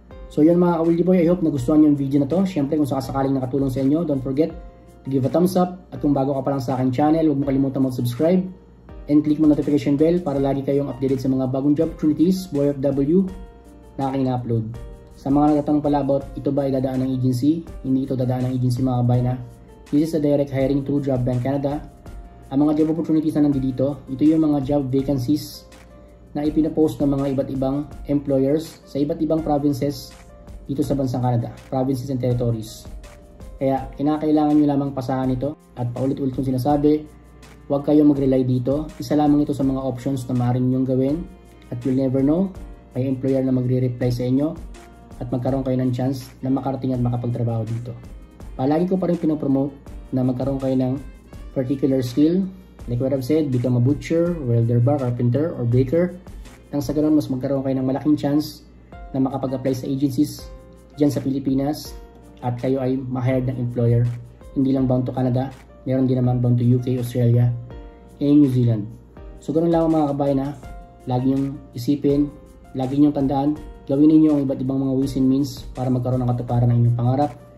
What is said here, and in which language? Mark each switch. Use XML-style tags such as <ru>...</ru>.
<tl>So yun mga ka-Wildy Boy, I hope nagustuhan yung video na to. Syempre kung sakasakaling nakatulong sa inyo, don't forget to give a thumbs up. At kung bago ka pa lang sa aking channel, huwag mo kalimutan mag-subscribe and click mo notification bell para lagi kayong updated sa mga bagong job opportunities, Boy FW, na aking na-upload. Sa mga nagtatanong pala about ito ba ay dadaan ng agency, hindi ito dadaan ng agency mga kabay na.</tl> <en>This is a direct hiring through Job Bank Canada.</en> <tl>Ang mga job opportunities na nandito, ito yung mga job vacancies na ipinapost ng mga iba't ibang employers sa iba't ibang provinces dito sa bansang Canada, provinces and territories. Kaya kinakailangan nyo lamang pasahan ito at paulit-ulit kong sinasabi, huwag kayong mag-rely dito. Isa lamang ito sa mga options na maaaring nyong gawin at you'll never know, may employer na magre-reply sa inyo at magkaroon kayo ng chance na makarating at makapagtrabaho dito. Palagi ko pa rin pinopromote na magkaroon kayo ng particular skill, like what I've said, become a butcher, welder bar, carpenter, or baker. Nang sa ganun, mas magkaroon kayo ng malaking chance na makapag-apply sa agencies dyan sa Pilipinas at kayo ay ma-hired ng employer. Hindi lang bound to Canada, meron din naman bound to UK, Australia, and New Zealand. So ganun lang mga kabayan na lagi nyong isipin, lagi nyong tandaan, gawin ninyo ang iba't ibang mga ways and means para magkaroon ng katuparan ng inyong pangarap.</tl>